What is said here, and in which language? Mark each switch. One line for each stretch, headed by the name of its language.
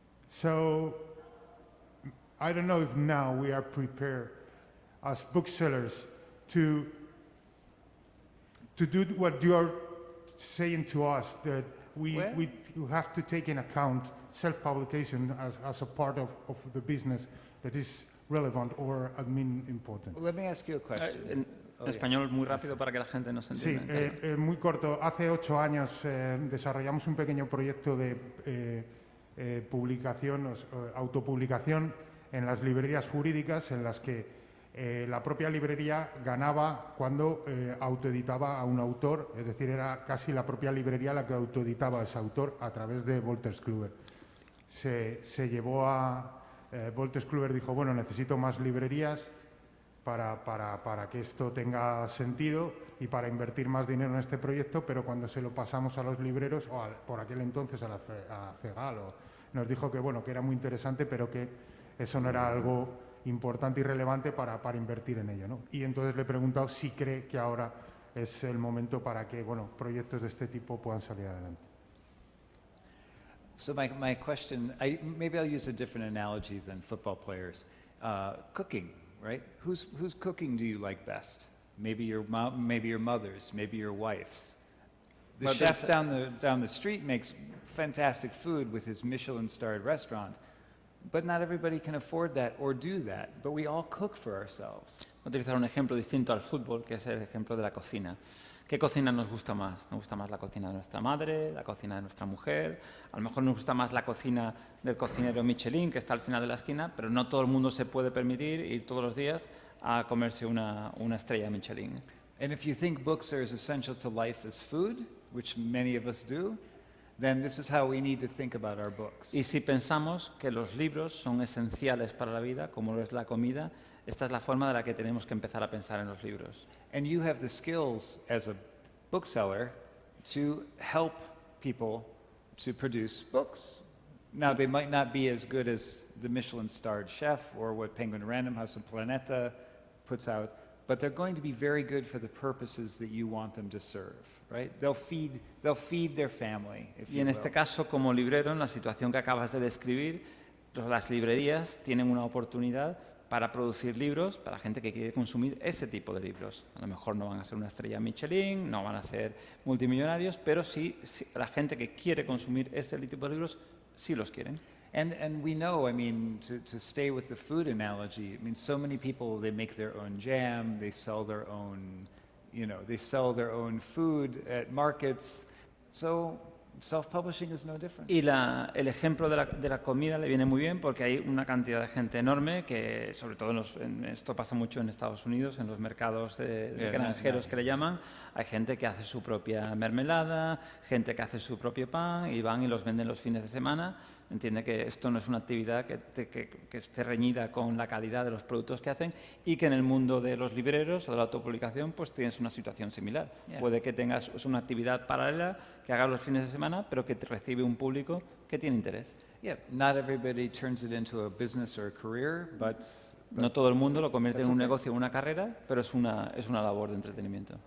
English: So I don't know if now we are prepared as booksellers to to do what you are saying to us, that we have to take in account self-publication as a part of the business that is relevant or admin important. Well, let me ask you a question.
Spanish: En español, muy rápido para que la gente nos Sí, entienda. muy corto. Hace 8 años desarrollamos un pequeño proyecto de publicación, autopublicación en las librerías jurídicas, en las que la propia librería ganaba cuando autoeditaba a un autor, es decir, era casi la propia librería la que autoeditaba a ese autor a través de Wolters Kluwer. Se llevó a... Wolters Kluwer dijo, bueno, necesito más librerías para que esto tenga sentido y para invertir más dinero en este proyecto, pero cuando se lo pasamos a los libreros, o por aquel entonces a CEGAL, nos dijo que, bueno, que era muy interesante, pero que eso no era algo importante y relevante para invertir en ello, ¿no? Y entonces le he preguntado si cree que ahora es el momento para que, bueno, proyectos de este tipo puedan salir adelante.
English: So my question, maybe I'll use a different analogy than football players. Cooking, right? Whose cooking do you like best? Maybe your mom, maybe your mother's, maybe your wife's. The But chef down the street makes fantastic food with his Michelin-starred restaurant, but not everybody can afford that or do that. But we all cook for ourselves.
Spanish: Voy a utilizar un ejemplo distinto al fútbol, que es el ejemplo de la cocina. ¿Qué cocina nos gusta más? Nos gusta más la cocina de nuestra madre, la cocina de nuestra mujer. A lo mejor nos gusta más la cocina del cocinero Michelin, que está al final de la esquina, pero no todo el mundo se puede permitir ir todos los días a comerse una estrella Michelin.
English: And if you think books are as essential to life as food, which many of us do, then this is how we need to think about our books.
Spanish: Y si pensamos que los libros son esenciales para la vida, como lo es la comida, esta es la forma de la que tenemos que empezar a pensar en los libros.
English: And you have the skills as a bookseller to help people to produce books. Now, they might not be as good as the Michelin-starred chef or what Penguin Random House and Planeta puts out, but they're going to be very good for the purposes that you want them to serve, right? They'll feed their family, if
Spanish: Y
English: you
Spanish: en
English: will.
Spanish: este caso, como librero, en la situación que acabas de describir, las librerías tienen una oportunidad para producir libros para gente que quiere consumir ese tipo de libros. A lo mejor no van a ser una estrella Michelin, no van a ser multimillonarios, pero sí la gente que quiere consumir ese tipo de libros sí los quieren.
English: And we know, I mean, to stay with the food analogy, I mean, so many people, they make their own jam, they sell their own, they sell their own food at markets. So self-publishing is no different.
Spanish: Y el ejemplo de la comida le viene muy bien porque hay una cantidad de gente enorme que, sobre todo, esto pasa mucho en Estados Unidos, en los mercados de granjeros que le llaman, hay gente que hace su propia mermelada, gente que hace su propio pan y van y los venden los fines de semana. Entiende que esto no es una actividad que esté reñida con la calidad de los productos que hacen y que en el mundo de los libreros o de la autopublicación pues tienes una situación similar.
English: Yeah.
Spanish: Puede que tengas una actividad paralela que hagas los fines de semana, pero que te recibe un público que tiene interés.
English: Yeah, not everybody turns it into a business or a career, but
Spanish: No todo el mundo lo convierte en un
English: okay.
Spanish: negocio o una carrera, pero es una labor de entretenimiento.